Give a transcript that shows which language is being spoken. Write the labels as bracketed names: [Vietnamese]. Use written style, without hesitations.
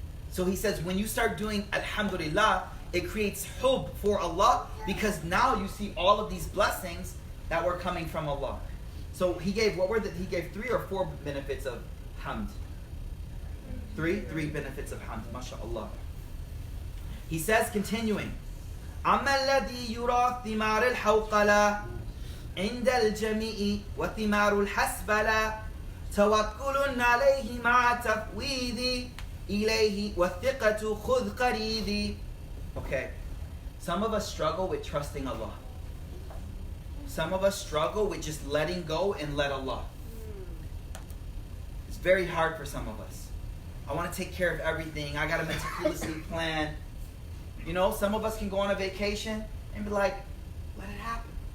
[English] So he says, when you start doing Alhamdulillah, it creates hub for Allah, because now you see all of these blessings that were coming from Allah. So he gave, he gave 3 or 4 benefits of hamd. Three benefits of hamd, mashallah. He says, continuing, [Arabic] أَمَّا الَّذِي يُرَى ثِمَارِ الْحَوْقَلَى عِنْدَ الْجَمِيعِ وَثِمَارُ الْحَسْبَلَى توكل عليه مع تفويض إليه والثقة خذ قريدي. [English] Okay, some of us struggle with trusting Allah. Some of us struggle with just letting go and let Allah. It's very hard for some of us. I want to take care of everything. I got to meticulously plan. You know, some of us can go on a vacation and be like, let it happen.